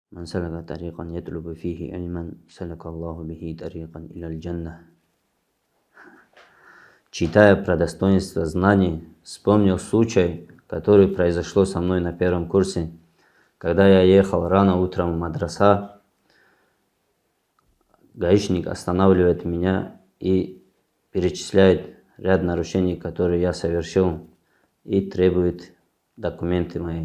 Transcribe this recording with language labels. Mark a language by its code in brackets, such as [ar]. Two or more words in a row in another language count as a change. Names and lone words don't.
[ar] من سلك طريقا يطلب فيه علما سلك الله به طريقا إلى الجنة. [ru] Читая про достоинство знаний, вспомнил случай, который произошло со мной на первом курсе. Когда я ехал рано утром в мадраса, гаишник останавливает меня и перечисляет ряд нарушений, которые я совершил, и требует документы мои.